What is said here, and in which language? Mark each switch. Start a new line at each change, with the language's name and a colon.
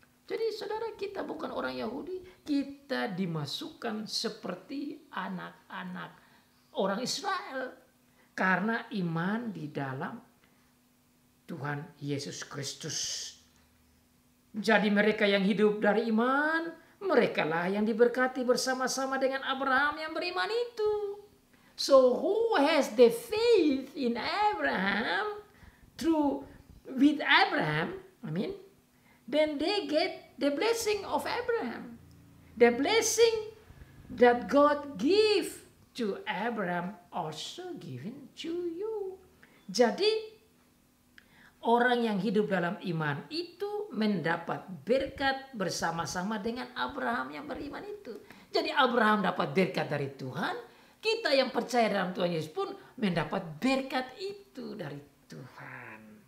Indonesian: Jadi saudara, kita bukan orang Yahudi, kita dimasukkan seperti anak-anak orang Israel karena iman di dalam Tuhan Yesus Kristus. Jadi mereka yang hidup dari iman, merekalah yang diberkati bersama-sama dengan Abraham yang beriman itu.
English: So who has the faith in Abraham with Abraham, then they get the blessing of Abraham. The blessing that God gave to Abraham also given to you.
Indonesian: Jadi orang yang hidup dalam iman itu mendapat berkat bersama-sama dengan Abraham yang beriman itu. Jadi Abraham dapat berkat dari Tuhan. Kita yang percaya dalam Tuhan Yesus pun mendapat berkat itu dari Tuhan.